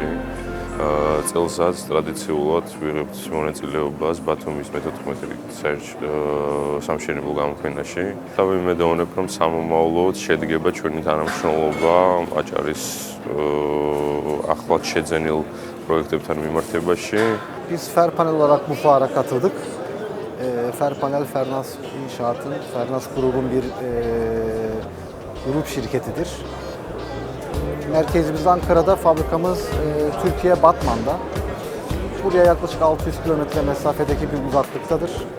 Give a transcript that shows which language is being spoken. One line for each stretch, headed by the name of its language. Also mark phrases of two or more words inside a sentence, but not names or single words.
Georgian: წელსაც ტრადიციულად ვიღებთ მონაწილეობას ბათუმის მე-14 რიგით სამშენებლო გამოფენაში. და ვიმედოვნებ, რომ სამომავლოდ შედგება ჩვენი თანამშრომლობა აჭარის ახლად შეძენილ პროექტებთან მიმართებაში.
Turkish: Biz Ferpanel olarak bu fuara katıldık. Ferpanel, Fernaz İnşaat'ın, Fernaz grubun bir grup şirketidir. Merkezimiz Ankara'da, fabrikamız Türkiye Batman'da. Buraya yaklaşık 600 kilometre mesafedeki bir uzaklıktadır.